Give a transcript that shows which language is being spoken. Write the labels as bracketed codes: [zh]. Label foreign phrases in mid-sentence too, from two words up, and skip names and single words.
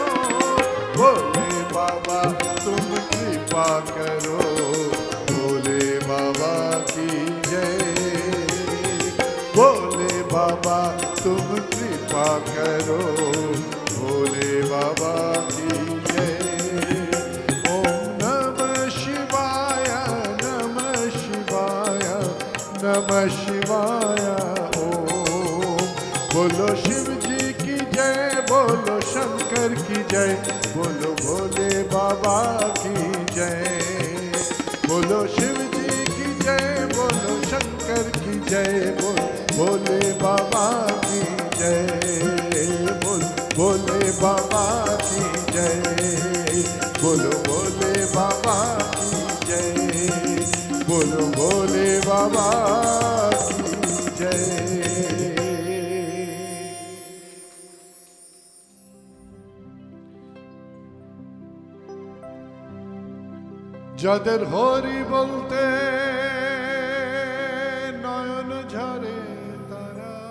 [hi] भोले बाबा तुम कृपा करो, भोले बाबा की जय। भोले बाबा तुम कृपा करो, भोले बाबा की जय। [sa] ओम नमः शिवाय, नमः शिवाय, नमः शिवाय। [hi] ओम बोलो शिव जी की जय, बोलो शंकर की जय, बोलो भोले बाबा की जय। बोलो शिव जी की जय, बोलो शंकर की जय, बोलो भोले बाबा की जय, बोलो भोले बाबा की जय, बोलो भोले बाबा की जय, बोलो भोले बाबा की जय। [bn] যাদের হরি বলতে নয়ন ঝরে তারা,